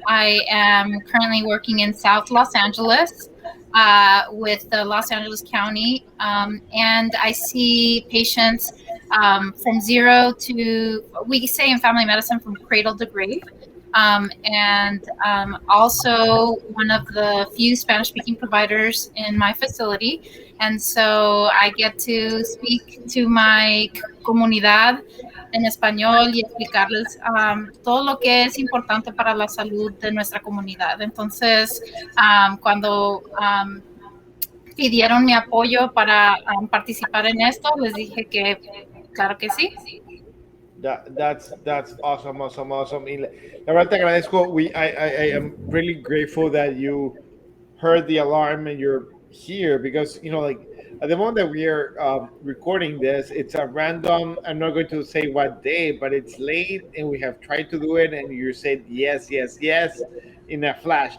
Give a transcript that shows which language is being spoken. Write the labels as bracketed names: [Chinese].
[English] I am currently working in South Los Angeles with the Los Angeles County, and I see patients from zero to, we say in family medicine, from cradle to grave. And also one of the few Spanish-speaking providers in my facility. And so I get to speak to my [Spanish] comunidad en español y explicarles todo lo que es importante para la salud de nuestra comunidad. Entonces, cuando pidieron mi apoyo para participar en esto, les dije que claro que sí. [English] That's awesome. [Spanish] La verdad te agradezco. [English] I am really grateful that you heard the alarm and you're here because, like at the moment that we are recording this, it's a random, I'm not going to say what day, but it's late and we have tried to do it and you said yes in a flash.